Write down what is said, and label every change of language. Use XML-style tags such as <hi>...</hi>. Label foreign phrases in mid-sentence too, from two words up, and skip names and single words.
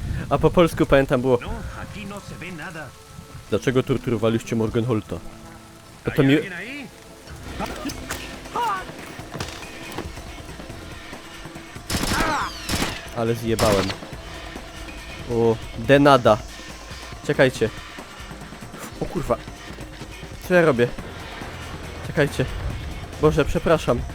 <pl>A po polsku pamiętam było:</pl> <es>No, aquí no se ve nada.</es> <pl>dlaczego torturowaliście Morgenholta? Bo to</pl> <es>¿Hay</es> <pl>mi...</pl> <es>alguien ahí?</es> <pl>Ale zjebałem. O, denada. Czekajcie. O kurwa. Co ja robię? Czekajcie. Boże, przepraszam.</pl>